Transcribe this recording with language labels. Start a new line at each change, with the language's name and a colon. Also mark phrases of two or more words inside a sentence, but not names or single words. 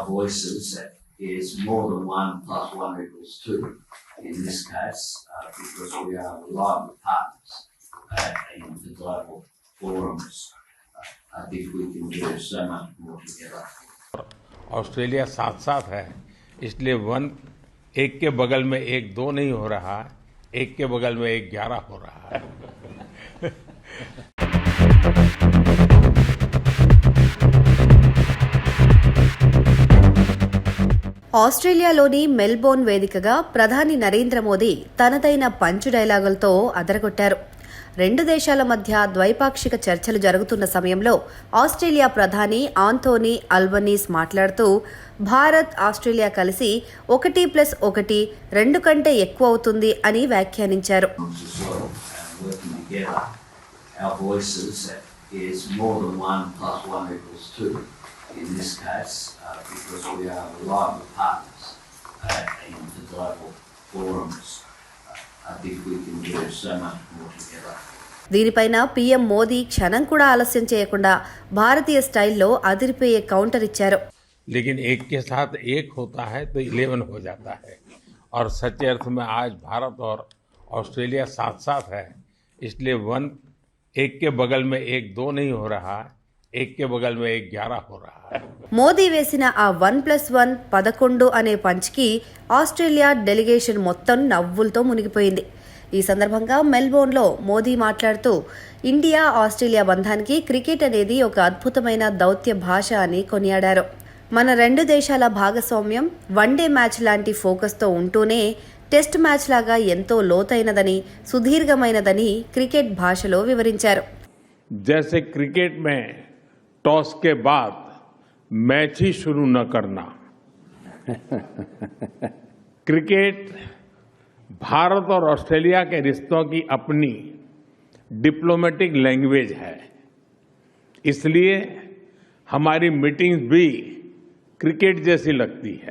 English: voices is more than 1 plus 1 equals 2 in this case, because we are reliable partners in the global forums. I think we can do so much more together.
Hindi: ऑस्ट्रेलिया साथ साथ है, इसलिए वन एक के बगल में एक 2 नहीं हो रहा है, एक के बगल में एक 11 हो रहा है।
Telugu: ఆస్ట్రేలియాలోని మెల్బోర్న్ వేదికగా ప్రధాని నరేంద్ర మోదీ తనదైన పంచ్ డైలాగులతో అదరగొట్టారు. రెండు దేశాల మధ్య ద్వైపాక్షిక చర్చలు జరుగుతున్న సమయంలో ఆస్ట్రేలియా ప్రధాని ఆంథోనీ అల్బనీస్ మాట్లాడుతూ భారత్ ఆస్ట్రేలియా కలిసి 1+1 2 కంటే ఎక్కువ అవుతుంది అని వ్యాఖ్యానించారు.
English: Our voices is more than 1 plus 1 equals 2 in this case, because we are reliable partners in the global forums. I think we can do so much more together.
Telugu: దీనిపైన పీఎం మోదీ క్షణం కూడా ఆలస్యం చేయకుండా భారతీయ స్టైల్లో అదిరిపోయే కౌంటర్ ఇచ్చారు.
Hindi: लेकिन एक के साथ एक होता है तो 11 हो जाता है, और सच्चे अर्थ में आज भारत और ऑस्ट्रेलिया साथ साथ है, इसलिए वन एक के बगल में एक 2 नहीं हो रहा है, एक के बगल में एक 11 हो रहा है.
Telugu: మోదీ వేసిన ఆ 1+1 11 అనే పంచ్కి ఆస్ట్రేలియా డెలిగేషన్ మొత్తం నవ్వులతో మునిగిపోయింది. ఈ సందర్భంగా మెల్బోర్న్లో మోదీ మాట్లాడుతూ ఇండియా ఆస్ట్రేలియా బంధానికి క్రికెట్ అనేది ఒక అద్భుతమైన దౌత్య భాష అని కొనియాడారు. మన రెండు దేశాల భాగస్వామ్యం
English: one-day match
Telugu: లాంటి ఫోకస్తో ఉంటూనే
English: test match
Telugu: లాగా ఎంతో లోతైనదని సుదీర్ఘమైనదని క్రికెట్ భాషలో వివరించారు.
Hindi: जैसे क्रिकेट में टॉस के बाद मैच ही शुरू न करना, क्रिकेट भारत और ऑस्ट्रेलिया के रिश्तों की अपनी
English: diplomatic language
Hindi: है, इसलिए हमारी मीटिंग्स भी क्रिकेट जैसी लगती है.